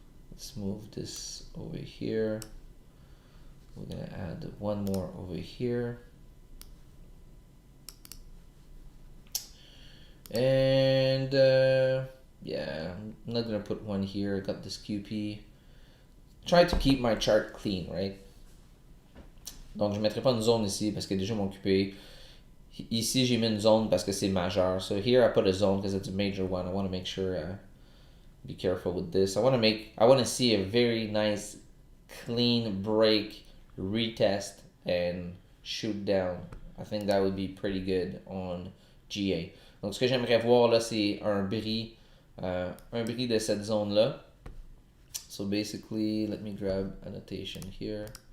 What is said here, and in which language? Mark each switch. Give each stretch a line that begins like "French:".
English: Let's move this over here. We're gonna add one more over here. And yeah, I'm not gonna put one here. I got this QP. Try to keep my chart clean, right?
French: Donc je mettrai pas une zone ici parce que déjà mon QP. Ici j'ai mis une zone parce que c'est majeur.
English: So here I put a zone because it's a major one. I want to make sure be careful with this. I want to see a very nice clean break, retest and shoot down. I think that would be pretty good on GA.
French: Donc ce que j'aimerais voir là c'est un bris de cette zone là.
English: So basically, let me grab annotation here.